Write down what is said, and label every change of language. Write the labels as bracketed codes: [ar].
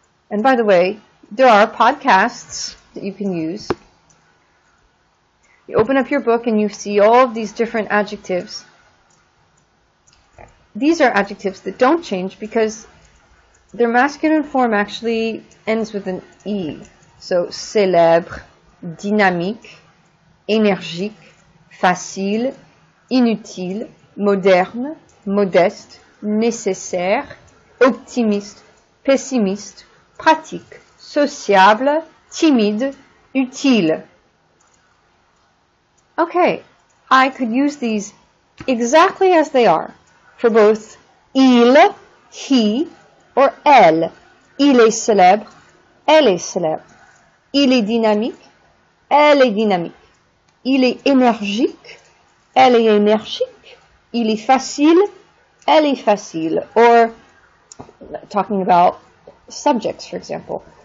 [en] And by the way, there are podcasts that you can use. You open up your book and you see all of these different adjectives. These are adjectives that don't change because their masculine form actually ends with an E. [fr] So, célèbre, dynamique, énergique, facile, inutile, moderne, modeste, nécessaire, optimiste, pessimiste, pratique, sociable, timide, utile. [en] Okay, I could use these exactly as they are for both il, he, or elle. [fr] Il est célèbre, elle est célèbre. Il est dynamique, elle est dynamique. Il est énergique, elle est énergique. Il est facile, elle est facile. [en] Or, talking about subjects, for example.